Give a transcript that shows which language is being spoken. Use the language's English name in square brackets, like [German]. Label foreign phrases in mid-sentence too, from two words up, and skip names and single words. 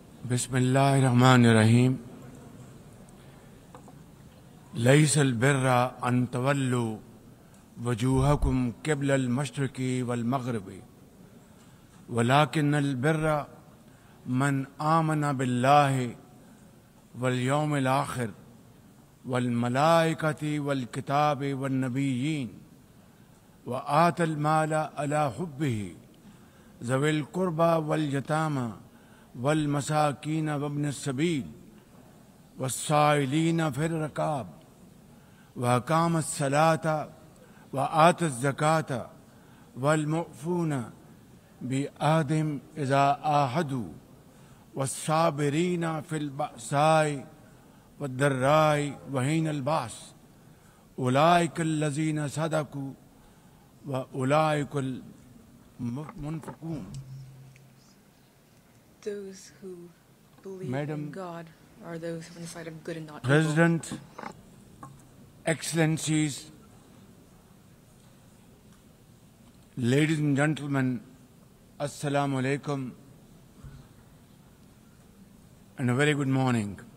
[Arabic] بسم الله الرحمن الرحيم ليس البر أن تولوا وجوهكم قبل المشرق والمغرب ولكن البر من آمن بالله وال اليوم الآخر والملائكة والكتاب والنبيين وآتى المال على حبه ذوي القربى واليتامى والمساكين وابن السبيل والسائلين في الرقاب وأقام الصلاة وآتى الزكاة والموفون بعهدهم إذا عاهدوا والصابرين في البأساء والضراء وحين البأس أولئك الذين صدقوا وأولئك المنفقون. [English] Those who believe Madam in God are those who are on the side of good and not President, evil. Excellencies, ladies and gentlemen, [Arabic] السلام عليكم [English] and a very good morning.